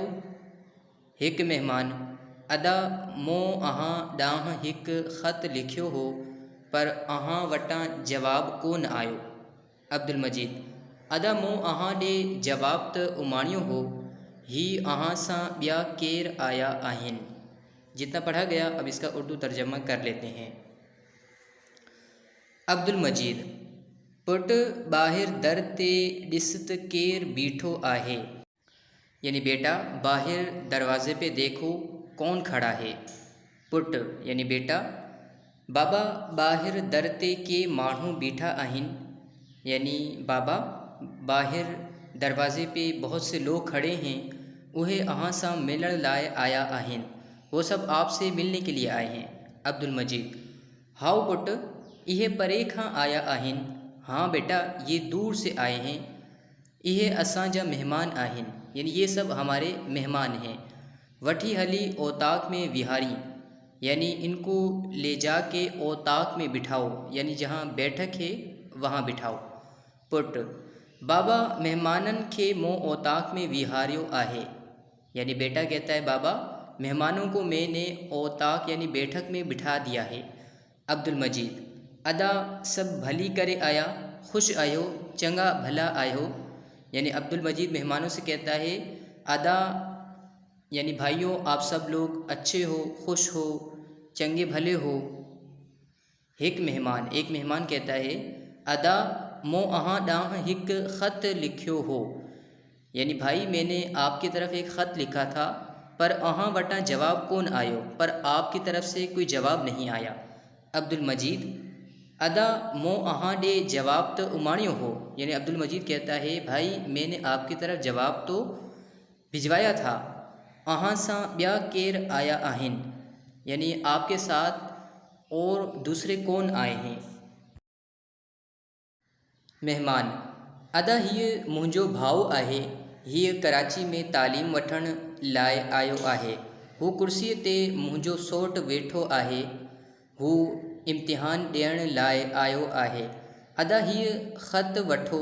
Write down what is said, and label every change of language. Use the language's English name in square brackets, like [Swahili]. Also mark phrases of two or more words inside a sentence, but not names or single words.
[Sindhi] हिकु महिमान अदा मूं अव्हां ॾांहुं हिकु ख़त लिखियो हो, पर अव्हां वटां जवाबु कोन आयो। अब्दुल मजीद अदा मूं अव्हां ॾे जवाबु त उमाणियो हो, ही अव्हां सां ॿिया केरु आया आहिनि। [Hindi] जितना पढ़ा गया अब इसका उर्दू तर्जमा कर लेते हैं। [Sindhi] अब्दुल मजीद पुट ॿाहिरि दर ते ॾिस त केरु बीठो आहे, [Hindi] यानी बेटा बाहर दरवाजे पे देखो कौन खड़ा है। [Sindhi] पुट [Hindi] यानी बेटा [Sindhi] बाबा बाहर दर ते के माण्हू बीठा आहिनि, [Hindi] यानी बाबा बाहर दरवाजे पे बहुत से लोग खड़े हैं, [Sindhi] उहे अव्हां सां मिलण लाइ आया आहिनि, [Hindi] वो सब आपसे मिलने के लिए आए हैं। [Sindhi] अब्दुल मजीद हाओ पुट, इहे परे खां आया आहिनि। [Hindi] हाँ बेटा, ये दूर से आए हैं, [Sindhi] इहे असांजा मेहमान आहिनि, [Hindi] यानी ये सब हमारे मेहमान हैं। [Sindhi] वठी हली औताक में विहारी, [Hindi] यानी इनको ले जाके औताक में बिठाओ, यानी जहाँ बैठक है वहाँ बिठाओ। [Sindhi] पुट बाबा मेहमानन खे मूं औताक में विहारियो आहे, [Hindi] यानी बेटा कहता है बाबा मेहमानों को मैंने औताक यानी बैठक में बिठा दिया है। [Sindhi] अब्दुल मजीद अदा सब भली करे आया, खुश आयो, चंगा भला आयो। [Hindi] यानी अब्दुल मजीद मेहमानों से कहता है अदा यानी भाइयों आप सब लोग अच्छे हो, खुश हो, चंगे भले हो। एक मेहमान कहता है [Sindhi] अदा मो अहाँ ॾांहुं हिकु ख़त लिखियो हो, [Hindi] यानी भाई मैंने आपकी तरफ एक ख़त लिखा था, [Sindhi] पर अहाँ वटां जवाब कोन आयो, [Hindi] पर आपकी तरफ से कोई जवाब नहीं आया। अब्दुल मजीद [Sindhi] अदा मो अहाँ ॾे जवाब तो उमाणियो हो, [Hindi] यानी अब्दुल मजीद कहता है भाई मैंने आपकी तरफ जवाब तो भिजवाया था। [Sindhi] अहाँ सां ॿिया केर आया आहिनि, [Hindi] यानी आपके साथ और दूसरे कौन आए हैं। [Sindhi] मेहमान अदा हीअ मुंहिंजो भाउ आहे, हीअ कराची में तालीम वठण लाइ आयो आहे। हू कुर्सीअ ते मुंहिंजो सौटु वेठो आहे, हू इम्तिहान ॾियण लाइ आयो आहे। अदा हीअ ख़त वठो।